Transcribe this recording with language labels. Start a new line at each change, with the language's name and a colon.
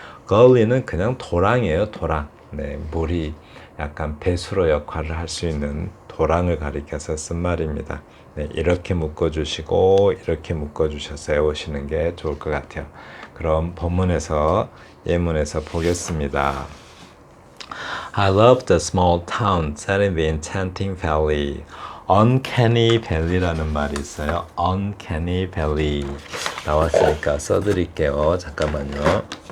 Korean: 거울리는 그냥 도랑이에요. 도랑. 물이 약간 배수로 역할을 할 수 있는 도랑을 가리켜서 쓴 말입니다. 이렇게 묶어주시고 이렇게 묶어주셔서 외우시는 게 좋을 것 같아요. 그럼 예문에서 보겠습니다.
English: I love the small town set in the enchanting valley.
Korean: Uncanny Valley라는 말이 있어요. Uncanny Valley 나왔으니까 써드릴게요. 잠깐만요.